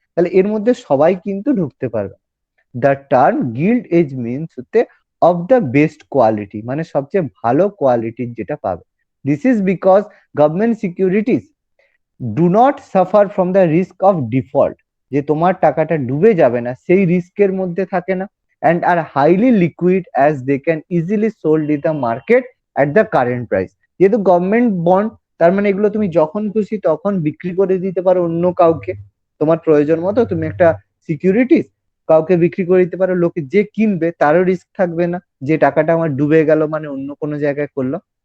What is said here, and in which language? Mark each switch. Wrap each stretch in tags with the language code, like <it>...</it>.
<bn>তাহলে এর মধ্যে সবাই কিন্তু ঢুকতে পারবে.</bn> <en>the term gilt edge means হচ্ছে of the best quality,</en> <bn>মানে সবচেয়ে ভালো কোয়ালিটির যেটা পাবে.</bn> <en>this is because government securities do not suffer from the risk of default,</en> <bn>যে তোমার টাকাটা ডুবে যাবে না সেই রিস্কের মধ্যে থাকে না.</bn> <en>and are highly liquid as they can easily sold in the market at the current price.</en> <bn>যেহেতু গভর্নমেন্ট বন্ড, তার মানে এগুলো তুমি যখন খুশি তখন বিক্রি করে দিতে পারো অন্য কাউকে, তোমার প্রয়োজন মতো তুমি একটা সিকিউরিটিস কাউকে বিক্রি করে দিতে পারো. লোকে যে কিনবে তারও রিস্ক থাকবে না যে টাকাটা আমার ডুবে গেল মানে অন্য কোনো জায়গায় করলো.</bn>